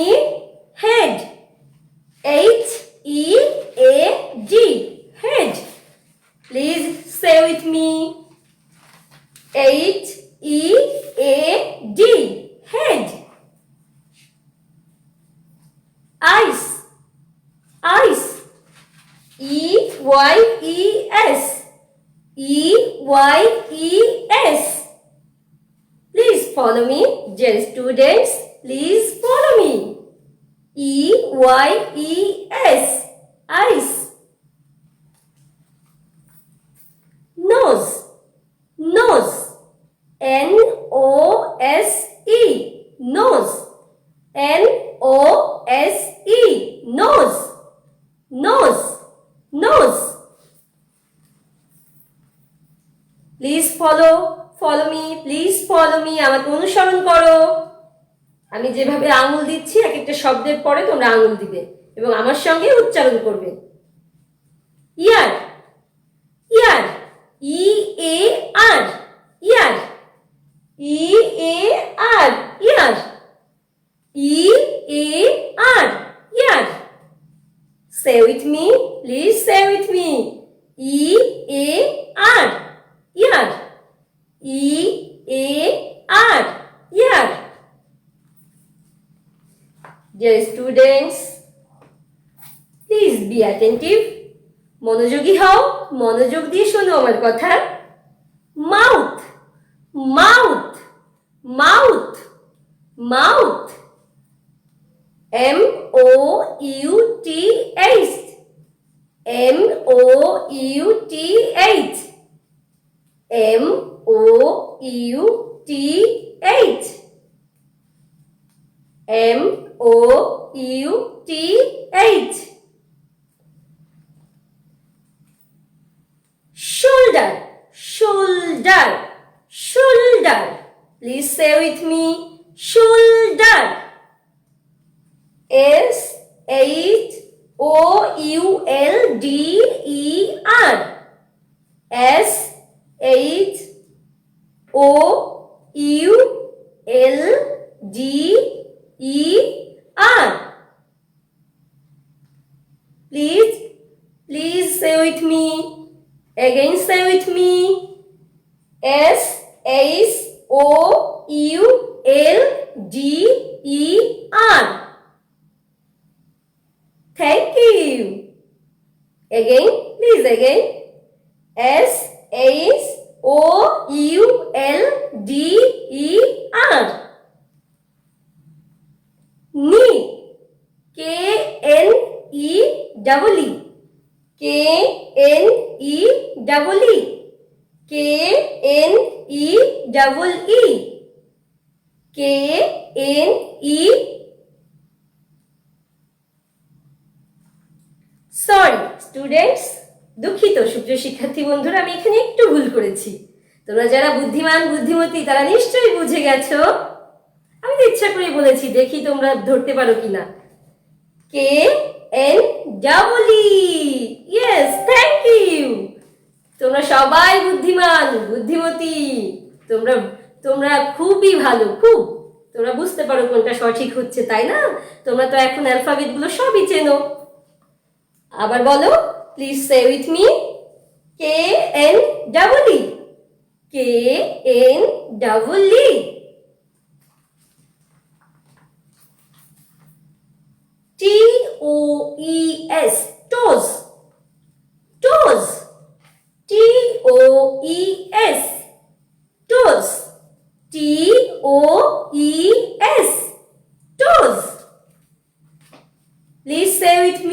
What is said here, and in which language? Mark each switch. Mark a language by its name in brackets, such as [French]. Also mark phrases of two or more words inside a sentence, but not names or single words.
[English] Head. H-E-A-D. Head. Please say with me. H-E-A-D. Head. Eyes. Eyes. E-Y-E-S. E-Y-E-S. Please follow me. Dear students, please follow me. E-Y-E-S. Eyes. Nose. Nose. N-O-S-E. Nose. N-O-S-E. Nose. Nose. Nose. Please follow me. Please follow me. [Bangla] আমাকে অনুসরণ করো। আমি যেভাবে আঙুল দিচ্ছি এক একটা শব্দের পরে তোমরা আঙুল দিবে এবং আমার সঙ্গে উচ্চারণ করবে। [English] Ear. Ear. E-A-R. ইয়ার। E-A-R. ইয়ার। E-A-R. ইয়ার। Say with me. Please say with me. E-A-R. Ear. E-A-R. Ear. Dear students, please be attentive. [Bangla] মনোযোগী হও, মনোযোগ দিয়ে শোনো আমার কথা। [English] Mouth. Mouth. Mouth. Mouth. M-O-U-T-H. M-O-U-T-H. M-O-U-T-H. M-O-U-T-H. Shoulder. Shoulder. Shoulder. Please say with me. Shoulder. S-H-O-U-L-D-E-R. S-H-O-U-L-D-E-R. Please say with me. Again say with me. S-H-O-U-L-D-E-R. Thank you. Again, please again. S-H-O-U-L-D-E-R. Knee. K-N-E-E-E. K-N-E-E-E. K-N-E-E-E. K-N-E. Sorry students, [Bangla] দুঃখিত সুপ্রিয় শিক্ষার্থী বন্ধুরা, আমি এখানে একটু ভুল করেছি। তোমরা যারা বুদ্ধিমান বুদ্ধিমতী তারা নিশ্চয়ই বুঝে গেছো। আমি তো ইচ্ছা করে বলেছি, দেখি তোমরা ধরতে পারো কিনা। [English] K-N-E-E. Yes, thank you. [Bangla] তোমরা সবাই বুদ্ধিমান বুদ্ধিমতী। তোমরা খুবই ভালো, খুব। তোমরা বুঝতে পারো কোনটা সঠিক হচ্ছে, তাই না? তোমরা তো এখন অ্যালফাবেট গুলো সবই চেনো। আবার বলো, [English] please say with me. K-N-E-E. K-N-E-E. T-O-E-S. Toes. Toes. T-O-E-S. Toes. T-O-E-S. Toes. Please say